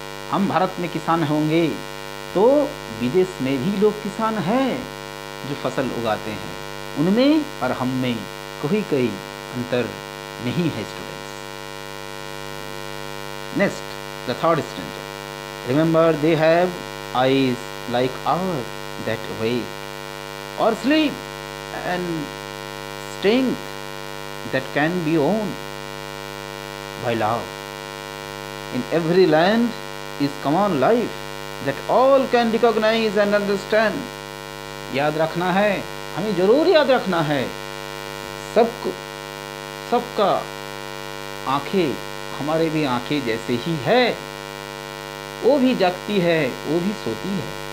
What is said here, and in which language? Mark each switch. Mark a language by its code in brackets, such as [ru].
[hi] हम भारत में किसान होंगे तो विदेश में भी लोग किसान हैं जो फसल उगाते हैं, उनमें और हम में कोई अंतर नहीं है students. [en] Next, the third stanza, remember they have eyes like our that wake or sleep and strength that can be owned by love. In every land is common life that all can recognize and understand. [hi] याद रखना है, हमें जरूर याद रखना है, सबका आंखें हमारे भी आंखें जैसे ही है, वो भी जागती है, वो भी सोती है।